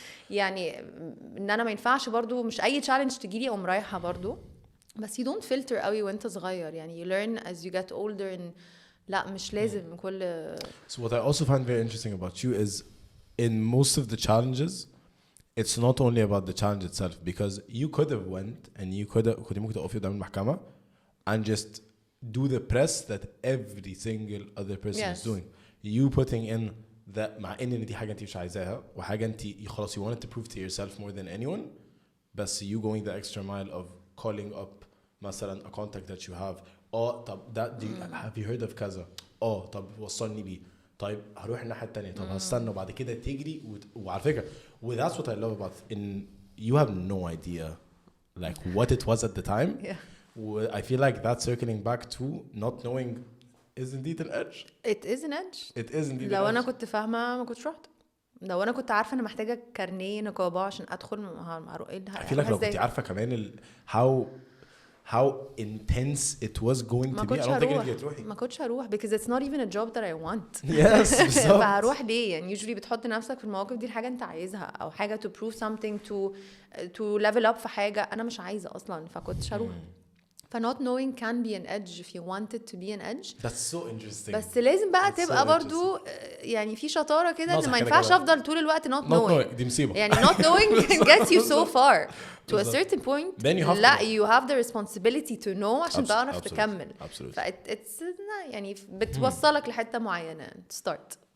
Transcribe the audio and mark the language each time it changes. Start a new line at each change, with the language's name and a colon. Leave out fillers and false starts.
Arabic: يعني إن أنا ما ينفعش برضو مش أي challenge تجيلي أقوم رايحة برضو بس
English: you don't filter
Arabic: قوي وانت صغير يعني
English: you learn as you get older and
Arabic: لا مش لازم كل.
English: So what I also find very interesting about you is in most of the challenges it's not only about the challenge itself because you could have went and you
Arabic: كنت ممكن تقفي قدام المحكمة
English: and just do the press that every single other person is doing. You putting in that
Arabic: مع ان دي حاجة انت مش عايزاها وحاجة انت خلاص
English: you wanted to prove to yourself more than anyone بس you going the extra mile of calling up مثلا a contact that you have طب that have you heard of
Arabic: كذا طب وصلني بيه طيب هروح الناحية التانية طب هستنى وبعد كده تجري وعلى فكرة
English: that's what I love about in you have no idea like what it was at the time. I feel like that circling back to not knowing is indeed an edge. It is an edge. It is indeed
Arabic: لو
English: an
Arabic: أنا
English: edge.
Arabic: كنت فاهمة ما كنتش رحت. لو أنا كنت عارفة أنا محتاجة كارنيه نقابة عشان أدخل هروح إيه
English: I feel like
Arabic: لو كنت عارفة كمان
English: how intense it was going to be I don't think
Arabic: إنك تروحي. ما كنتش هروح
English: because it's not even a job that I want. Yes.
Arabic: فهروح ليه يعني usually بتحط نفسك في المواقف دي الحاجة أنت عايزها أو حاجة
English: to prove something to level up
Arabic: في حاجة أنا مش عايزة أصلاً فكنتش هروح.
English: not knowing can be an edge if you want it to be an edge. That's so interesting.
Arabic: بس لازم بقى تبقى so برضو يعني في شطارة كده إن ما ينفعش أفضل طول الوقت
English: not knowing.
Arabic: دي مصيبة.
English: يعني not knowing can get you so far to a certain point. Then you have لا you have the responsibility to know
Arabic: عشان تعرف تكمل.
English: It's
Arabic: يعني بتوصلك لحتة معينة
English: to start.